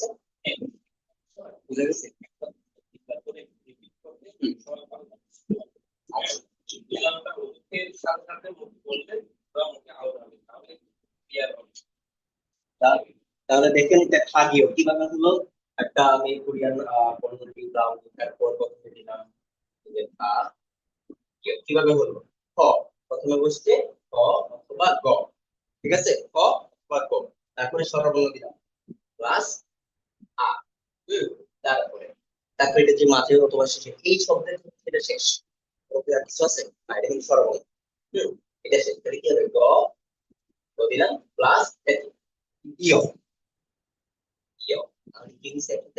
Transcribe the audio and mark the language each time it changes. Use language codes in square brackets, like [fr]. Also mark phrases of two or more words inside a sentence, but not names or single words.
[bn] বুঝা গেছে? তাহলে দেখেন এটা খাগিও কিভাবে হলো। একটা আমি কোরিয়ান পণ্য দিলাম, তারপর প্রথমে দিলাম যে খা, কিভাবে হলো? খ, প্রথমে বসছে খ অথবা গ, ঠিক আছে, খ বা গ, তারপরে স্বরবর্ণ দিলাম প্লাস আ, হুম, তারপরে তারপরে এটা যে মাঝে অথবা শেষে এই শব্দের ক্ষেত্রে এটা শেষ, ওকে আর কিছু আছে না, এটা কিন্তু স্বরবর্ণ। হুম, এটা শেষ, তাহলে কি হবে? গ, গ দিলাম প্লাস ইয়, ইয়, তাহলে কি দিছে এটাতে?